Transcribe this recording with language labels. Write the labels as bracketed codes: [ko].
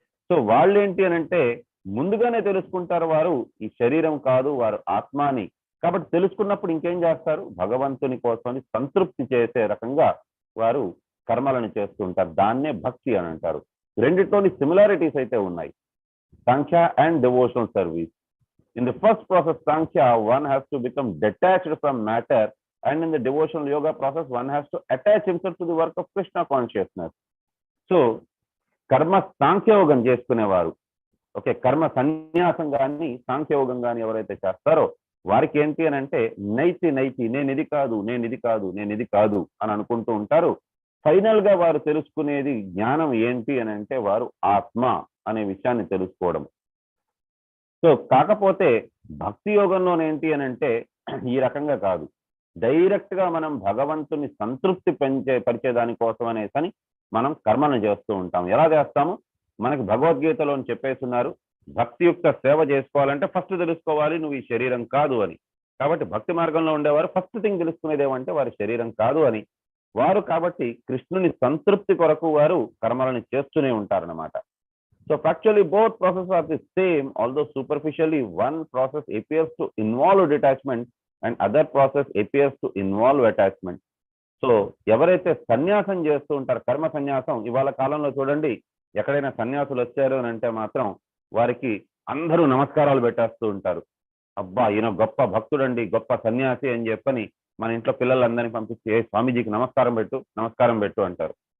[te] So వాళ్ళు ఏంటి అని అంటే ముందుగానే తెలుసుకుంటారు వారు ఈ శరీరం కాదు, వారు ఆత్మాని. కాబట్టి తెలుసుకున్నప్పుడు ఇంకేం చేస్తారు, భగవంతుని కోసం సంతృప్తి చేసే రకంగా వారు కర్మలను చేస్తూ ఉంటారు. దాన్నే భక్తి అని అంటారు. రెండిట్లోని సిమిలారిటీస్ అయితే ఉన్నాయి, సాంఖ్య [en] And devotional service. In the first process, Sankhya, one has to become detached from matter, and in the devotional yoga process, one has to attach himself to the work of Krishna consciousness. [te] So, కర్మ సాంఖ్యయోగం చేసుకునేవారు, okay, కర్మ సన్యాసం కానీ సాంఖ్యయోగం కానీ ఎవరైతే చేస్తారో వారికి ఏంటి అని అంటే నైతి నేను ఇది కాదు, నేను ఇది కాదు, నేను ఇది కాదు అని అనుకుంటూ ఉంటారు. ఫైనల్ గా వారు తెలుసుకునేది జ్ఞానం ఏంటి అని అంటే వారు ఆత్మ అనే విషయాన్ని తెలుసుకోవడం. సో కాకపోతే భక్తి యోగంలోనేంటి అని అంటే ఈ రకంగా కాదు, డైరెక్ట్ గా మనం భగవంతుని సంతృప్తి పరిచే దానికోసం అనేసని మనం కర్మను చేస్తూ ఉంటాం. ఎలా చేస్తాము, మనకి భగవద్గీతలో చెప్పేస్తున్నారు, భక్తియుక్త సేవ చేసుకోవాలంటే ఫస్ట్ తెలుసుకోవాలి నువ్వు ఈ శరీరం కాదు అని. కాబట్టి భక్తి మార్గంలో ఉండేవారు ఫస్ట్ థింగ్ తెలుసుకునేది ఏమంటే వారి శరీరం కాదు అని. వారు కాబట్టి కృష్ణుని సంతృప్తి కొరకు వారు కర్మలను చేస్తూనే ఉంటారన్నమాట. [en] So actually both processes are the same, although superficially one process appears to involve detachment and other process appears to involve attachment. [te] So ఎవరైతే సన్యాసం చేస్తూ ఉంటారు, కర్మ సన్యాసం, ఇవాళ కాలంలో చూడండి ఎక్కడైనా సన్యాసులు వచ్చారు అని అంటే మాత్రం వారికి అందరూ నమస్కారాలు పెట్టేస్తూ ఉంటారు. అబ్బా ఈయన గొప్ప భక్తుడండి, గొప్ప సన్యాసి అని చెప్పని మన ఇంట్లో పిల్లలందరినీ పంపించి స్వామీజీకి నమస్కారం పెట్టు అంటారు.